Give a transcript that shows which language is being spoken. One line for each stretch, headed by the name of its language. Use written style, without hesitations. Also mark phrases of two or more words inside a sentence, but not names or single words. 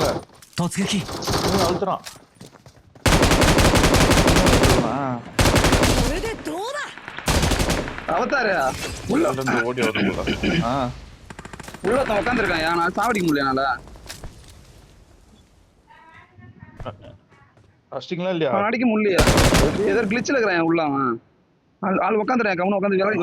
Japanese: 突撃
Tamil: இவன் அழுத்துறான்.
Japanese: これでどうだ。
Tamil: அவதாரு உள்ள இருந்து ஓடி வரும் போல. உள்ள உட்காந்துருக்கான். நான் சாவடிக்க முடியல என்னால. அடிச்சிங்களா இல்லையா? அவன் அடிக்க முடியலையா? ஏதோ கிளிச்சில் இருக்கிறான் உள்ள அவன். ஆள் உட்காந்துருக்கான். கவனம் உட்காந்து